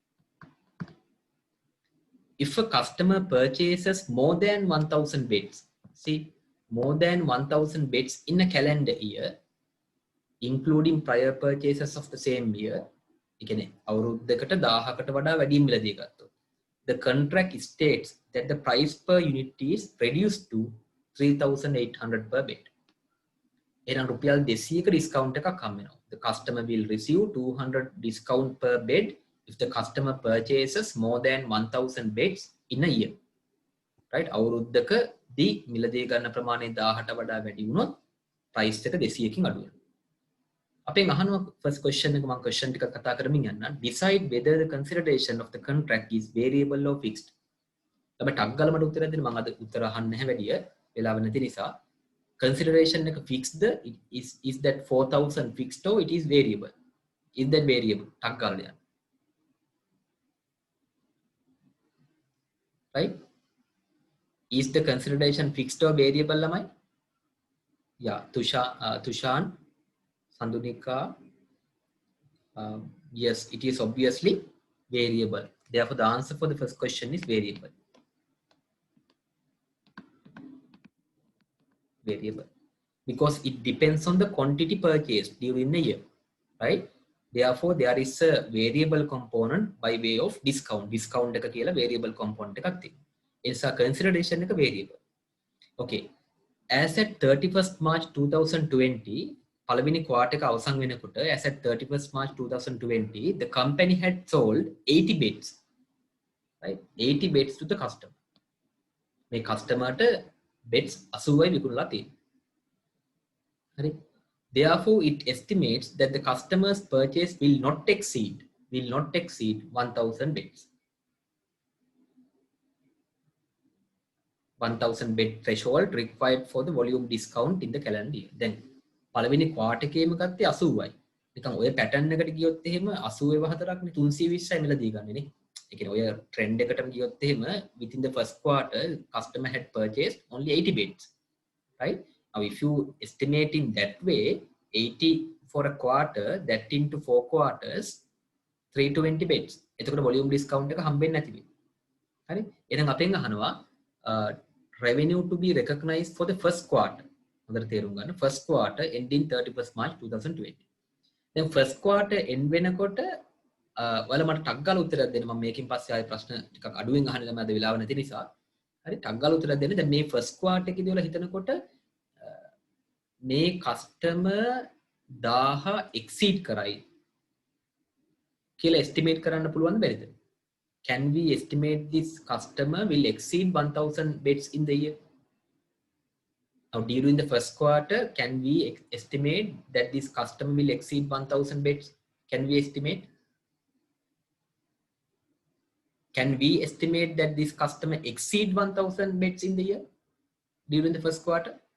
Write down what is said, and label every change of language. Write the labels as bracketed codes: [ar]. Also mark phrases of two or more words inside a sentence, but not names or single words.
[en] If a customer purchases more than 1,000 beds, see, more than 1,000 beds in a calendar year, including prior purchases of the same year, the contract states that the price per unit is reduced to 3,800 per bed. Discount. The customer will receive 200 discount per bed if the customer purchases more than 1,000 beds in a year. Right? [si] අවුරුද්දක දී මිලදී ගන්න ප්‍රමාණය 1000ට වඩා වැඩි වුණොත් price එක 200කින් අඩු වෙනවා. අපෙන් අහනවා [en] first question [si] එක මම question ටික කතා කරමින් යන්න. [en] Decide whether the consideration of the contract is variable or fixed. [si] ළමයි ටක් ගාලා මට උත්තරයක් දෙන්න. මම අද උත්තර අහන්නේ නැහැ වැඩිය. වෙලාව නැති නිසා. [en] Consideration එක fixed is that 4000 fixed or it is variable? Is that variable? [si] ටක් ගාලා යන්න. [en] Right? Is the consideration fixed or variable ළමයි? Yeah, Tushan, Sandunika, yes, it is obviously variable. Therefore, the answer for the first question is variable. Variable. Because it depends on the quantity purchased during the year, right? Therefore, there is a variable component by way of discount. [si] Discount එක කියලා [en] variable component [si] එකක් තියෙනවා. ඒ නිසා consideration එක variable. [en] Okay. As at 31st March 2020, [si] පළවෙනි quarter එක අවසන් වෙනකොට [en] as at 31st March 2020, the company had sold 80 beds, right? 80 beds to the customer. [si] මේ customerට beds 80යි විකුණලා තියෙනවා. හරි. [en] Therefore, it estimates that the customer's purchase will not exceed 1000 beds. 1000 bed threshold required for the volume discount in the calendar year. [si] Then පළවෙනි ක්වාටර් එකේම ගත්තේ 80යි. නිකන් ඔය පැටර්න් එකට ගියොත් එහෙම 84ක් නේ 320යි මිලදී ගන්නේ නේ. ඒ කියන්නේ ඔය ට්‍රෙන්ඩ් එකටම ගියොත් එහෙම [en] within the first quarter customer had purchased only 80 beds, right? Now if you estimate in that way 80 for a quarter, that into 4 quarters 320 beds. [si] එතකොට [en] volume discount [si] එක හම්බෙන්නේ නැති වෙයි. හරි? එහෙනම් අපෙන් අහනවා [en] revenue to be recognized for the first quarter. [si] හොඳට තේරුම් ගන්න. [en] First quarter ending 31st March 2020. [si] Then [en] first quarter [si] end වෙනකොට ඔයාලා මට ටක් ගාලා උත්තරයක් දෙන්න. මම මේකෙන් පස්සේ ආයෙ ප්‍රශ්න ටිකක් අඩුවෙන් අහන්න ළමයි අද වෙලාව නැති නිසා. හරි ටක් ගාලා උත්තරයක් දෙන්න. දැන් මේ [en] first quarter [si] එකේදී ඔයාලා හිතනකොට මේ customer 1000 exceed කරයි කියලා estimate කරන්න පුළුවන්ද බැරිද? [en] Can we estimate this customer will exceed 1000 beds in the year? Now, during the first quarter, can we estimate that this customer will exceed 1000 beds? Can we estimate? Can we estimate that this customer exceed 1000 beds in the year during the first quarter?